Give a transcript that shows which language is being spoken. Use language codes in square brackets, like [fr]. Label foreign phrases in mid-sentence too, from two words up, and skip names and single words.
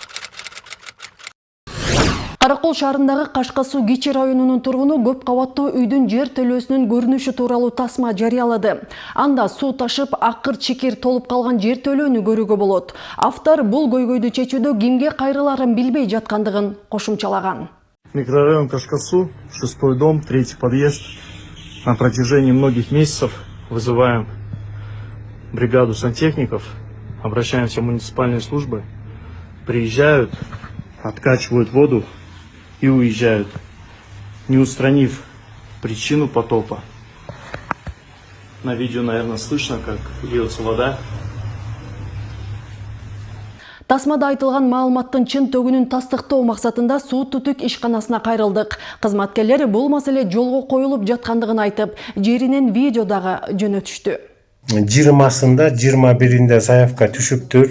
[ky] Каракол шаарындагы Кашка суу Кичи районунун тургуну көп кабаттуу үйдүн жер төлөөсүнүн көрүнүшү тууралуу тасма жарыялады. Анда суу ташып, акыр-чикир толуп калган жер төлөөнү көрүүгө болот. Автор бул көйгөйдү чечүүдө кимге кайрыларын билбей жаткандыгын кошумчалаган. [ru] Микрорайон Кашкасу, 6-й дом, 3-й подъезд. На протяжении многих месяцев вызываем бригаду сантехников, обращаемся в муниципальные службы, приезжают, откачивают воду и уезжают, не устранив причину потопа. На видео, наверное, слышно, как льется вода. [ky] Тасмада айтылган маалыматтын чын төгүнүн тастыктоо максатында суу түтүк ишканасына кайрылдык. Кызматкерлер бул маселе жолго коюлуп жаткандыгын айтып, жеринен видео дагы жөнөтүштү. 20-сында, 21-inde заявка түшүптүр.